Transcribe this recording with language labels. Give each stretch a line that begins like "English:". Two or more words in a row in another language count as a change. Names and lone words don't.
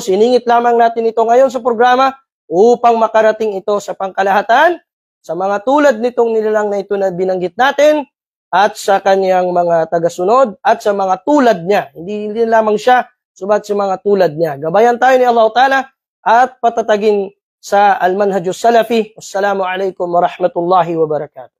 Filipino: Siningit lamang natin ito ngayon sa programa, upang makarating ito sa pangkalahatan, sa mga tulad nitong nilalang na ito na binanggit natin, at sa kanyang mga tagasunod, at sa mga tulad niya. Hindi lamang siya, subat sa mga tulad niya. Gabayan tayo ni
Arabic: الله تعالى,
Filipino: at patatagin sa
Arabic: المنهج السلفي. والسلام عليكم ورحمة الله وبركاته.